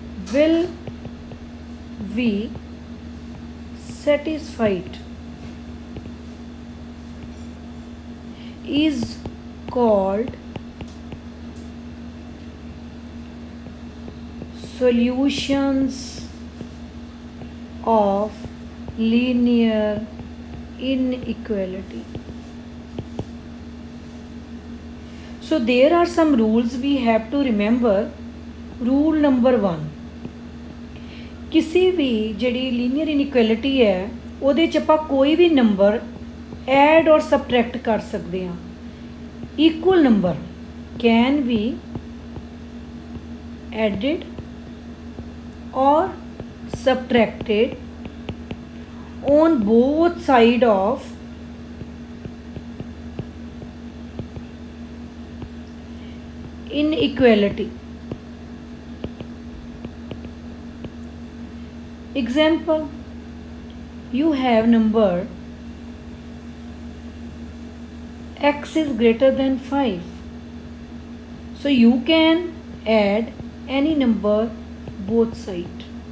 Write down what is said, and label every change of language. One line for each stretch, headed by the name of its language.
English: will be satisfied is called solutions of linear inequality. So there are some rules we have to remember. Rule number 1,
Punjabi: ਕਿਸੇ ਵੀ ਜਿਹੜੀ linear ਇਨਇਕੁਐਲਿਟੀ ਹੈ ਉਹਦੇ 'ਚ ਆਪਾਂ ਕੋਈ ਵੀ ਨੰਬਰ ਐਡ ਔਰ ਸਬਟਰੈਕਟ ਕਰ ਸਕਦੇ ਹਾਂ।
English: Equal number can be added or subtracted on both side of inequality. Example, you have number x is greater than 5. So you can add any number both sides.